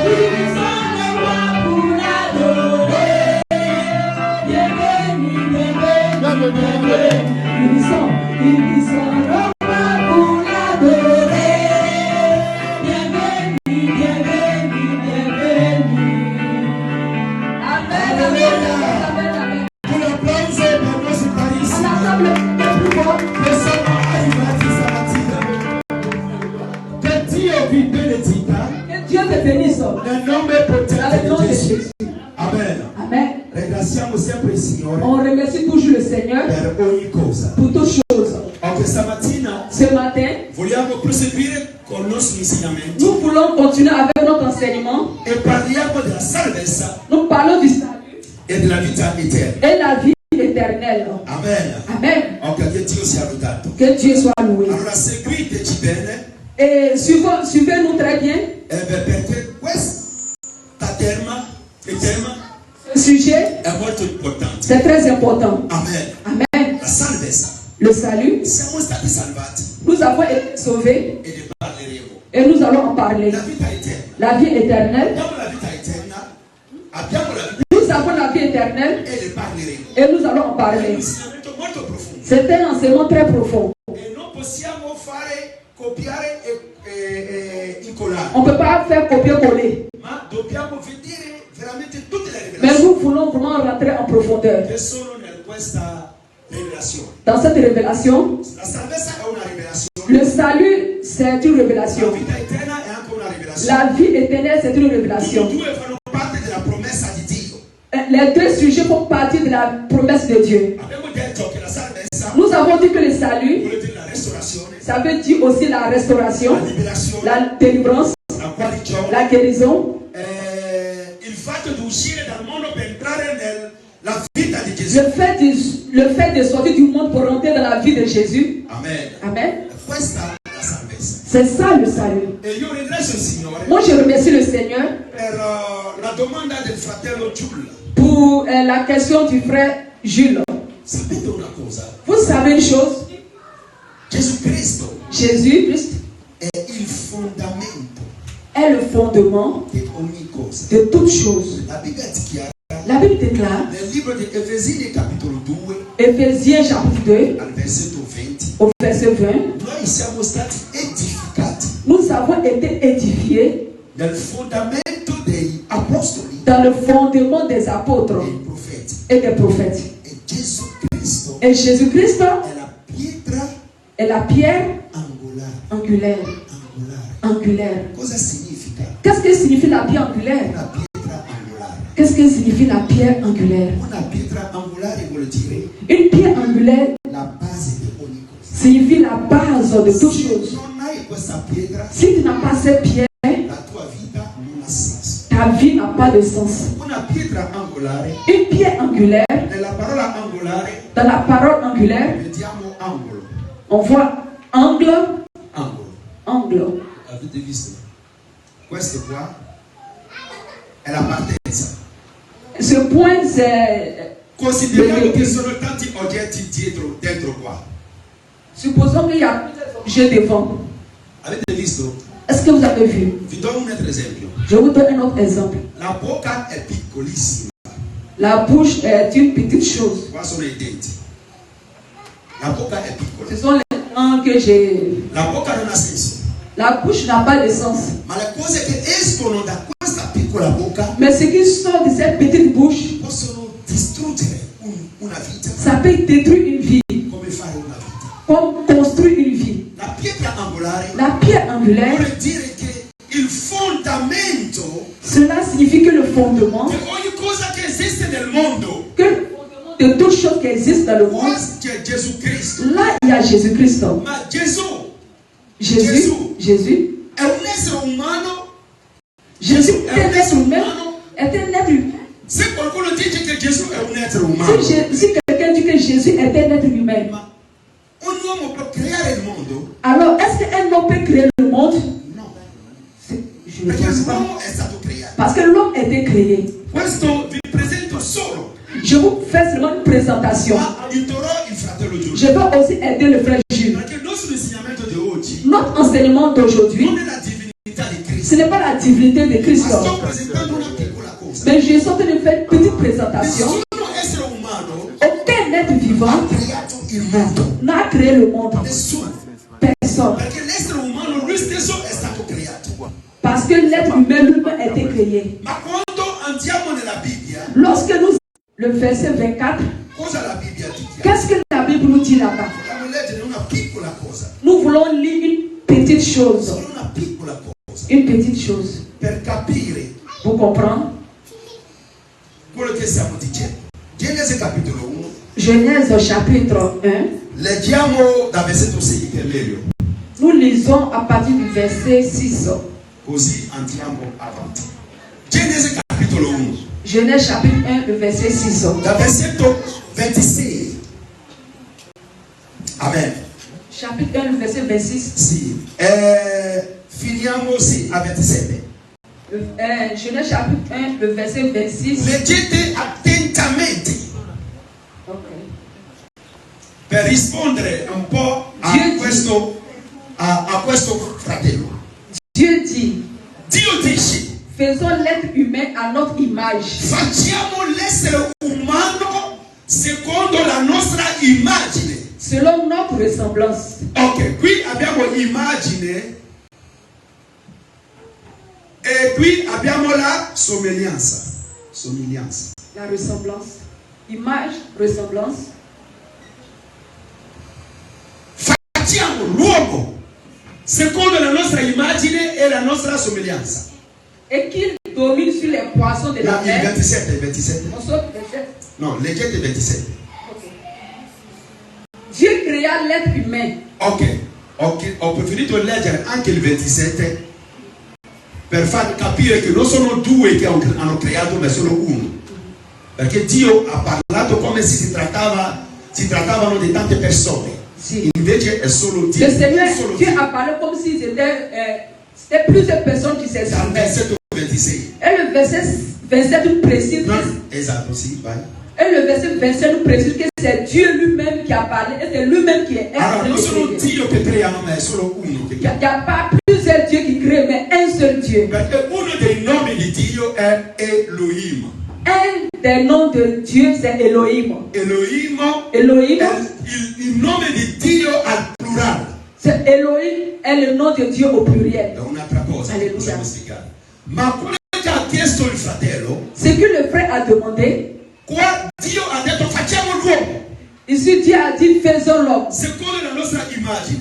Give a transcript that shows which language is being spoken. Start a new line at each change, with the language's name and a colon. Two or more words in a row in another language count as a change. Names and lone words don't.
French: Il sonne au roi pour l'adorer. Bienvenue, bienvenue, bienvenue. Il sonne au roi pour l'adorer. Bienvenue, bienvenue, bienvenue. Amen, amen, amen, amen.
Italian: Un applauso per il nostro
French: On
Italian: carissimo.
French: acclame le plus fort.
Italian: Che sono arrivati stamattina. Che Dio vi benedica
French: Que Dieu te bénisse.
Italian: nel nome
French: Dans
Italian: potente
French: le nom
Italian: di
French: de
Italian: Gesù.
French: Jésus.
Italian: Amen.
French: Amen.
Italian: Ringraziamo sempre il Signore
French: On remercie toujours le Seigneur
Italian: per ogni cosa.
French: pour toutes choses.
Italian: Ok, stamattina
French: Ce matin,
Italian: vogliamo proseguire con il nostro insegnamento
French: nous voulons continuer avec notre enseignement.
Italian: e parliamo della salvezza
French: Nous parlons du salut
Italian: e della vita eterna.
French: et la vie éternelle.
Italian: Amen.
French: Amen.
Italian: Ok, che Dio sia lodato.
French: Que Dieu soit loué.
Italian: Allora seguiteci bene
French: Et suivez-nous très bien.
Italian: perché questa tema
French: Ce sujet,
Italian: è molto importante.
French: c'est très important.
Italian: Amen.
French: Amen.
Italian: La salvezza.
French: Le salut,
Italian: Siamo stati salvati
French: nous avons été sauvés
Italian: e ne parleremo.
French: et nous allons en parler.
Italian: La vita eterna.
French: La vie éternelle,
Italian: Abbiamo la vita eterna, abbiamo la vita
French: nous avons la vie éternelle
Italian: e ne parleremo.
French: et nous allons en
Italian: È un
French: parler.
Italian: insegnamento molto profondo.
French: C'est un enseignement très profond.
Italian: E non possiamo fare copiare e
French: On ne peut pas faire copier-coller.
Italian: Ma dobbiamo vedere veramente tutte le
French: Mais
Italian: rivelazioni
French: nous voulons vraiment rentrer en profondeur.
Italian: che sono in questa rivelazione.
French: Dans cette révélation,
Italian: La salvezza è una rivelazione.
French: le salut, c'est une
Italian: La
French: révélation.
Italian: vita eterna è anche una rivelazione.
French: La vie éternelle, c'est une
Italian: Tutti e
French: révélation.
Italian: due fanno parte della promessa di Dio.
French: Les deux sujets font partie de la promesse de Dieu.
Italian: Abbiamo detto che la salvezza
French: Nous avons dit que le salut,
Italian: vuole dire la restaurazione,
French: ça veut dire aussi la restauration,
Italian: la liberazione,
French: la délivrance,
Italian: la guarigione,
French: la guérison,
Italian: il fatto di uscire dal mondo per entrare nella vita di Gesù.
French: le fait de sortir du monde pour rentrer dans la vie de Jésus.
Italian: Amen.
French: Amen.
Italian: Questa è la salvezza.
French: C'est ça le salut.
Italian: E io ringrazio il Signore
French: Moi, je remercie le Seigneur
Italian: per la domanda del fratello Giulia.
French: pour la question du frère Jules.
Italian: Sapete una cosa?
French: Vous savez une chose,
Italian: Gesù Cristo
French: Jésus-Christ
Italian: è il fondamento
French: est le fondement
Italian: di ogni cosa.
French: de toutes choses.
Italian: La Bibbia è chiara.
French: La Bible déclare,
Italian: Nel libro di Efesini capitolo 2
French: Éphésiens chapitre 2,
Italian: al versetto 20,
French: au verset 20,
Italian: noi siamo stati edificati
French: nous avons été édifiés
Italian: nel fondamento degli apostoli
French: dans le fondement des apôtres
Italian: e dei profeti.
French: et des prophètes.
Italian: E Gesù Cristo
French: Et Jésus-Christ
Italian: è la pietra
French: est la pierre
Italian: angolare.
French: angulaire.
Italian: Cosa significa
French: Qu'est-ce que signifie la pierre angulaire?
Italian: una pietra angolare?
French: Qu'est-ce que signifie la pierre angulaire?
Italian: Una pietra angolare vuol dire
French: Une pierre angulaire
Italian: la base di ogni cosa.
French: signifie la base de toute
Italian: Se
French: chose.
Italian: non hai questa pietra,
French: Si tu n'as pas cette pierre,
Italian: la tua vita non ha senso.
French: ta vie n'a pas de sens.
Italian: Una pietra angolare,
French: Une pierre angulaire,
Italian: nella parola angolare
French: dans la parole angulaire,
Italian: vediamo angolo.
French: on voit angle,
Italian: Angolo.
French: angle.
Italian: Avete visto? Questo qua è la partenza.
French: Ce point, c'est...
Italian: Consideriamo che sono tanti oggetti dentro qua.
French: Supposons qu'il y a plusieurs objets devant.
Italian: Avete visto?
French: Est-ce que vous avez vu?
Italian: Vi do un altro esempio.
French: Je vous donne un autre exemple.
Italian: La bocca è piccolissima.
French: La bouche est une petite chose.
Italian: Qua sono i denti. La bocca è piccola.
French: Ce sont les dents que j'ai...
Italian: La bocca non ha senso.
French: La bouche n'a pas de sens.
Italian: Ma le cose che escono da questa piccola bocca
French: Mais ce qui sort de cette petite bouche,
Italian: possono distruggere una vita.
French: ça peut détruire une vie,
Italian: Come fare una vita?
French: comme construire une vie.
Italian: La pietra angolare
French: La pierre angulaire,
Italian: vuol dire che il fondamento
French: cela signifie que le fondement,
Italian: di ogni cosa che esiste nel mondo,
French: que le fondement de toute chose qui existe dans le
Italian: qua
French: monde,
Italian: c'è Gesù Cristo.
French: là il y a Jésus-Christ.
Italian: Ma Gesù
French: Jésus
Italian: è un essere umano.
French: Jésus
Italian: è
French: est
Italian: un
French: un être
Italian: essere
French: humain,
Italian: umano.
French: est un être humain.
Italian: Se qualcuno dice che Gesù è un essere umano,
French: Si quelqu'un dit que Jésus est un être humain,
Italian: ma un uomo può creare il mondo?
French: alors est-ce qu'un homme peut créer le monde?
Italian: No,
French: Je ne
Italian: perché
French: pense pas.
Italian: l'uomo è stato creato.
French: Parce que l'homme a été créé.
Italian: Questo vi presento solo,
French: Je vous fais seulement une présentation.
Italian: ma aiuterò il fratello Giulio.
French: Je vais aussi aider le frère Jules.
Italian: Perché il nostro insegnamento di oggi
French: Notre enseignement d'aujourd'hui,
Italian: non è la divinità di
French: ce
Italian: Cristo,
French: n'est pas la divinité de Christ.
Italian: ma sto presentando una piccola cosa.
French: Mais je suis en train de faire une petite présentation.
Italian: Nessuno essere umano
French: Aucun être vivant
Italian: ha creato il mondo.
French: n'a créé le monde.
Italian: Nessuno.
French: Personne.
Italian: Perché l'essere umano lui stesso è stato creato.
French: Parce que l'être humain lui-même a été créé.
Italian: Ma quando andiamo nella Bibbia,
French: Lorsque nous... Le verset 24,
Italian: cosa la Bibbia dice?
French: qu'est-ce que la Bible nous dit là-bas?
Italian: Vogliamo leggere una piccola cosa,
French: Nous voulons lire une petite chose.
Italian: solo una piccola cosa,
French: Une petite chose.
Italian: per capire
French: Pour comprendre.
Italian: quello che stiamo dicendo. Genesi capitolo 1,
French: Genèse chapitre 1.
Italian: leggiamo da versetto 6 che è meglio,
French: Nous lisons à partir du verset 6.
Italian: così andiamo avanti. Genesi capitolo 1,
French: Genèse chapitre 1, le verset 6.
Italian: da versetto 26. Amen.
French: Chapitre 1, le verset 26.
Italian: Sì. Finiamo sì, a 27.
French: Genèse chapitre 1, le verset 26.
Italian: Leggete attentamente
French: Ok.
Italian: per rispondere un po' a questo fratello.
French: Dieu dit,
Italian: Dio dice:
French: faisons l'être humain à notre image.
Italian: facciamo l'essere umano secondo la nostra immagine.
French: Selon notre ressemblance.
Italian: Ok, qui abbiamo immagine E qui abbiamo la somiglianza. Somiglianza.
French: La ressemblance. Image, ressemblance.
Italian: Facciamo l'uomo secondo la nostra immagine e la nostra somiglianza.
French: Et qu'il domine sur les poissons de la Là, il mer. 27. On saute verset.
Italian: No, leggete 27.
French: Ok. Dieu créa l'être humain.
Italian: Ok, ho preferito leggere anche il 27 per far capire che non sono due che hanno creato, ma solo uno. Perché Dio ha parlato come se si trattavano di tante persone. Si. Invece è solo Dio.
French: Le Seigneur,
Italian: Solo
French: Dieu
Italian: Dio.
French: a parlé comme si c'était plusieurs personnes qui
Italian: Dal
French: s'exprimaient.
Italian: versetto 26.
French: Et le verset 27 nous précise
Italian: No,
French: que,
Italian: esatto, sì, vai.
French: et le verset 27 nous précise que c'est Dieu lui-même qui a parlé et c'est lui-même qui est
Italian: Allora, non
French: exprimé.
Italian: sono Dio che creano, ma è solo uno che
French: Il n'y
Italian: crea.
French: a pas plusieurs dieux qui créent, mais un seul Dieu.
Italian: Perché uno dei nomi di Dio è Elohim.
French: Un des noms de Dieu, c'est Elohim.
Italian: Elohim
French: Elohim,
Italian: è il nome di Dio al plurale.
French: c'est Elohim est le nom de Dieu au pluriel.
Italian: È un'altra cosa che
French: Alleluia.
Italian: possiamo spiegare. Ma quello che ha chiesto il fratello,
French: Ce que le frère a demandé,
Italian: qua Dio ha detto facciamo l'uomo
French: ici Dieu a dit faisons l'homme
Italian: secondo la nostra immagine.